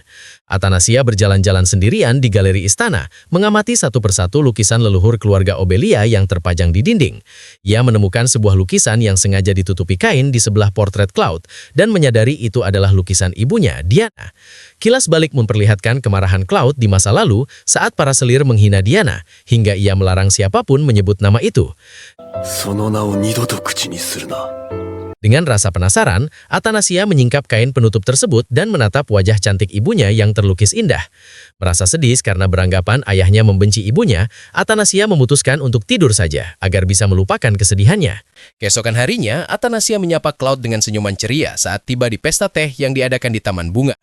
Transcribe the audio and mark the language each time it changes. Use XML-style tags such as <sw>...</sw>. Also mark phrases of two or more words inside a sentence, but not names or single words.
<id>Athanasia berjalan-jalan sendirian di galeri istana, mengamati satu persatu lukisan leluhur keluarga Obelia yang terpajang di dinding. Ia menemukan sebuah lukisan yang sengaja ditutupi kain di sebelah portret Cloud dan menyadari itu adalah lukisan ibunya, Diana. Kilas balik memperlihatkan kemarahan Cloud di masa lalu saat para selir menghina Diana, hingga ia melarang siapapun menyebut nama itu.</id> <ja>その名を二度と口にするな。</ja> <id>Dengan rasa penasaran, Athanasia menyingkap kain penutup tersebut dan menatap wajah cantik ibunya yang terlukis indah. Merasa sedih karena beranggapan ayahnya membenci ibunya, Athanasia memutuskan untuk tidur saja agar bisa melupakan kesedihannya. Keesokan harinya, Athanasia menyapa Cloud dengan senyuman ceria saat tiba di pesta teh yang diadakan di Taman Bunga.</id>